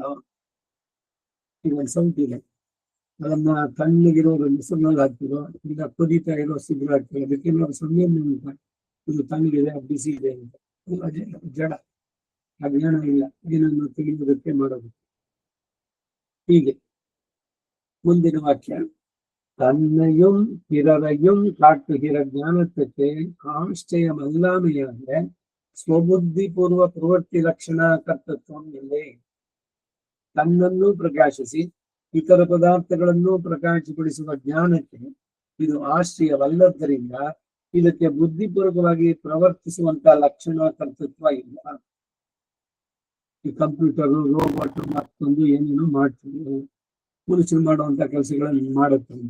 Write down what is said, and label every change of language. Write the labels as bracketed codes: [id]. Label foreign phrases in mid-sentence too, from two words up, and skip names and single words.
[kn] ಈಗ ಸೌತಿದೆ, ಅದನ್ನ ತಣ್ಣಗಿರೋದು ಮೊಸರಿನಲ್ಲಿ ಹಾಕ್ತಿರೋ, ಇಲ್ಲ ಕುದೀತಾ ಇರೋ ಸಿಗ್ರು ಹಾಕ್ತಿರೋ, ಅದಕ್ಕೆ ನಾವು ಸಂಯಮ ಅಂತ, ಇದು ತಣ್ಣಗಿದೆ ಬಿಸಿ ಇದೆ ಅಂತ. ಜಡ, ಅಜ್ಞಾನ ಇಲ್ಲ, ಏನನ್ನು ತಿಳಿಯುವುದಕ್ಕೆ ಮಾಡೋದು. ಹೀಗೆ ಮುಂದಿನ ವಾಕ್ಯ, [ta] தன்னையும் பிறரையும் காட்டுகிற ஞானத்துக்கு ஆச்சரியம் அல்லாமையாக [kn] ಸ್ವಬುದ್ಧಿ ಪೂರ್ವ ಪ್ರವೃತ್ತಿ ಲಕ್ಷಣ ಕರ್ತೃತ್ವ [ta] இல்லை. [kn] ತನ್ನನ್ನು ಪ್ರಕಾಶಿಸಿ ಇತರ ಪದಾರ್ಥಗಳನ್ನು ಪ್ರಕಾಶಪಡಿಸುವ ಜ್ಞಾನಕ್ಕೆ ಇದು ಆಶ್ರಯವಲ್ಲದ್ದರಿಂದ ಇದಕ್ಕೆ ಬುದ್ಧಿಪೂರ್ವಕವಾಗಿ ಪ್ರವರ್ತಿಸುವಂತ ಲಕ್ಷಣ ಕರ್ತೃತ್ವ ಇಲ್ಲ. ಈ ಕಂಪ್ಯೂಟರ್, ರೋಬೋಟ್ ಮತ್ತೊಂದು ಏನೇನೋ ಮಾಡ್ತೀವಿ, ಮನುಷ್ಯರು ಮಾಡುವಂತ ಕೆಲಸಗಳನ್ನು ಮಾಡುತ್ತೆ ಅಂತ.